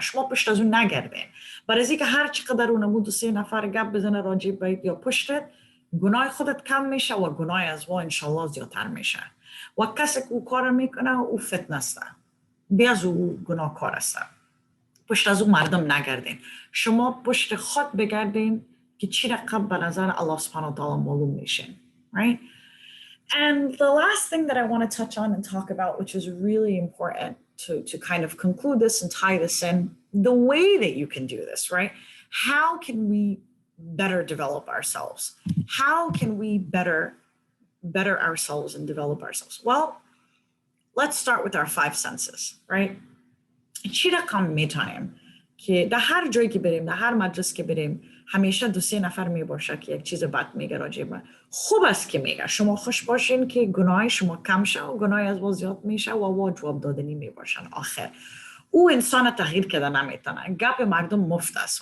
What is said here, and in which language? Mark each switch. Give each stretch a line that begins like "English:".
Persian: شما پشت از اون نگردین. برای اینکه هر چقدر اون 2 3 نفر گپ بزنه راجع به یا پشتت، گناه خودت کم میشه و گناه از وا انشالله زیادتر میشه. و کسی که او کار میکنه او فتنه است. بیاز او گناهکار است. پشت از اون مردم نگردین. شما پشت خود بگردین که چی رقم به نظر الله سبحانه و تعالی معلوم میشین.
English: Right? And the last thing that I want to touch on and talk about, which is really important to kind of conclude this and tie this in, the way that you can do this, right? How can we better develop ourselves? How can we better ourselves and develop ourselves? Well, let's start with our 5 senses, right?
Persian: چی رقم میتونیم که در هر جایی که بریم، در هر مجلس که بریم، همیشه 2 3 نفر می باشه که یک چیز بد میگه راجع به خوب است که میگه. شما خوش باشین که گناه شما کم شه و گناه از ما زیاد میشه و جواب دادنی می باشن. آخر او انسان تغییر کرده نمیتونه. گپ مردم مفت است.